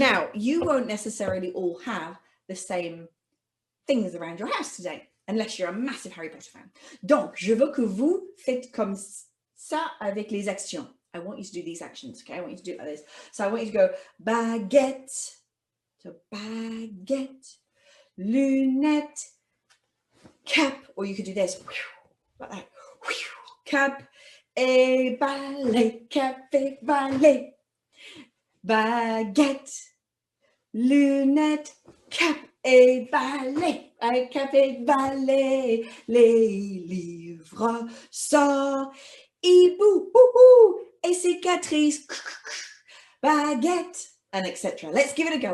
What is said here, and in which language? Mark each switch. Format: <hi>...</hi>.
<en>Now, you won't necessarily all have the same things around your house today, unless you're a massive Harry Potter fan.</en> <fr>Donc, je veux que vous faites comme ça avec les actions.</fr> <en>I want you to do these actions, okay? I want you to do it like this. So I want you to go baguette, so</en> <fr>baguette, lunette,</fr> <en>cap, or you could do this, like that,</en> <fr>cap et balai, cap et balai, baguette, lunette, cap et balai, cap et balai, les livres, ça, hibou, et cicatrice, baguette,</fr> <en>and etc. Let's give it a go.</en>